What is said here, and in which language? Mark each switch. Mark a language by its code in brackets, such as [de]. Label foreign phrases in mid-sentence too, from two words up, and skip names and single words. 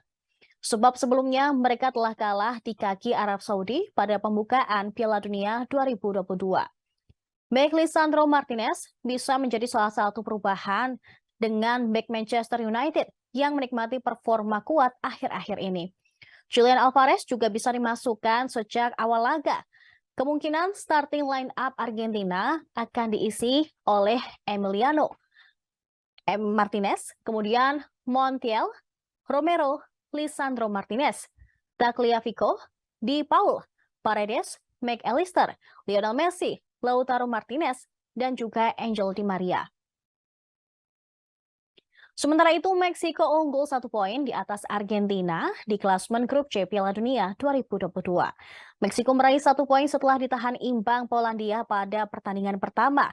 [id] Sebab sebelumnya mereka telah kalah di kaki Arab Saudi pada pembukaan Piala Dunia 2022. Back Lisandro Martinez bisa menjadi salah satu perubahan dengan back Manchester United yang menikmati performa kuat akhir-akhir ini. Julian Alvarez juga bisa dimasukkan sejak awal laga. Kemungkinan [en] starting line up [id] Argentina akan diisi oleh Emiliano Martinez, kemudian Montiel, Romero, Lisandro Martinez, Tagliafico, Di Paul, Paredes, McAllister, Lionel Messi, Lautaro Martinez, dan juga Angel Di Maria. Sementara itu, Meksiko unggul 1 poin di atas Argentina di klasemen grup C Piala Dunia 2022. Meksiko meraih 1 poin setelah ditahan imbang Polandia pada pertandingan pertama.